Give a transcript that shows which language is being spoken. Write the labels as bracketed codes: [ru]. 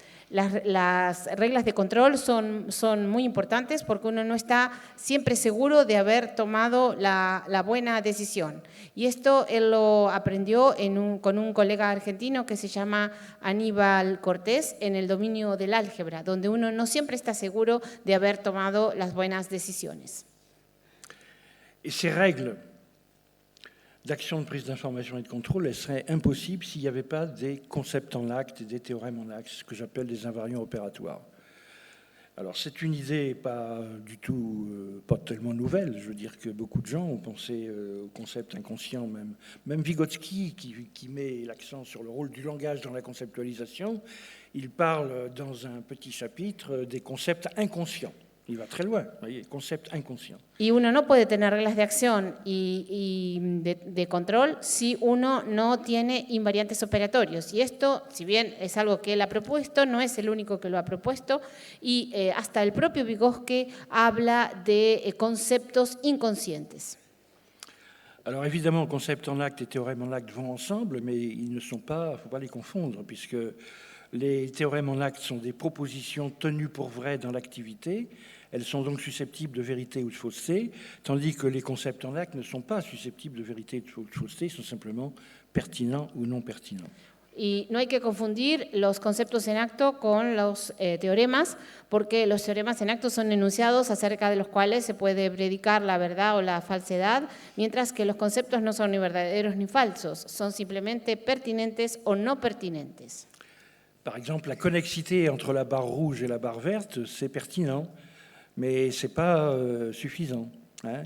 [es] Las reglas de control son muy importantes porque uno no está siempre seguro de haber tomado la buena decisión. Y esto él lo aprendió con un colega argentino que se llama Aníbal Cortés en el dominio del álgebra, donde uno no siempre está seguro de haber tomado las buenas decisiones. [fr] Et ces règles d'action de prise d'information et de contrôle, elles seraient impossibles s'il n'y avait pas des concepts en acte et des théorèmes en acte, ce que j'appelle des invariants opératoires. Alors c'est une idée pas du tout, pas tellement nouvelle. Je veux dire que beaucoup de gens ont pensé au concept inconscient, même Vygotsky qui met l'accent sur le rôle du langage dans la conceptualisation, il parle dans un petit chapitre des concepts inconscients. Il va très loin, vous voyez, concept inconscient. [es] Y uno no puede tener reglas de acción y de control si uno no tiene invariantes operatorios. Y esto, si bien es algo que él ha propuesto, no es el único que lo ha propuesto. Y hasta el propio Vygotsky habla de conceptos inconscientes. [fr] Alors évidemment, concept en acte et théorème en acte vont ensemble, mais ils ne sont pas, il ne faut pas les confondre, puisque les théorèmes en acte sont des propositions tenues pour vraies dans l'activité. Elles sont donc susceptibles de vérité ou de fausseté, tandis que les concepts en acte ne sont pas susceptibles de vérité ou de fausseté, ils sont simplement pertinents ou non pertinents. [es] Y no hay que confundir los conceptos en acto con los teoremas, porque los teoremas en acto son enunciados acerca de los cuales se puede predicar la verdad o la falsedad, mientras que los conceptos no son ni verdaderos ni falsos, son simplemente pertinentes o no pertinentes. [fr] Par exemple, la connexité entre la barre rouge et la barre verte, c'est pertinent, mais ce n'est pas suffisant. Hein.